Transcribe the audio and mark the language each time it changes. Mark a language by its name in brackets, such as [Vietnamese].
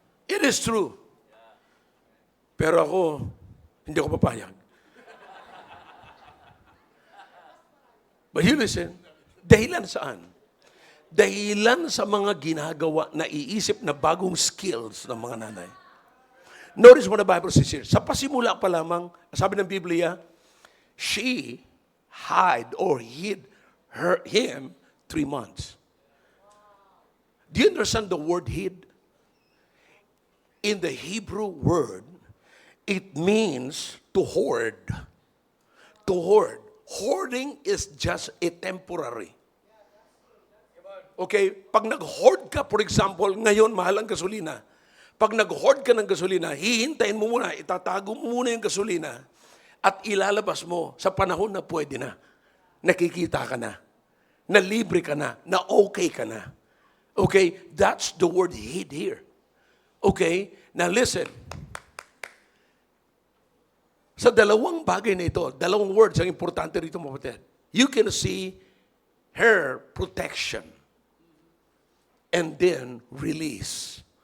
[English] It is true. [Filipino] Pero ako, hindi ako papayag. [English] But you listen, [Filipino] dahilan saan? Dahilan sa mga ginagawa na iisip na bagong skills ng mga nanay. [English] Notice what the Bible says here. [Filipino] Sa pasimula pa lamang, sabi ng Biblia, [English] she hid him 3 months. Do you understand the word hid? In the Hebrew word, it means to hoard. To hoard. Hoarding is just a temporary. [Filipino] Okay, pag nag-hoard ka, for example, ngayon mahal ang gasolina. Pag nag-hoard ka ng gasolina, hihintayin mo muna, itatago mo muna yung gasolina at ilalabas mo sa panahon na pwede na. Nakikita ka na libre ka na okay ka na. [English] Okay, that's the word hid here. Okay, now listen. [Filipino] Sa dalawang bagay na ito, dalawang words ang importante rito, mga kapatid. [English] You can see her protection and then release.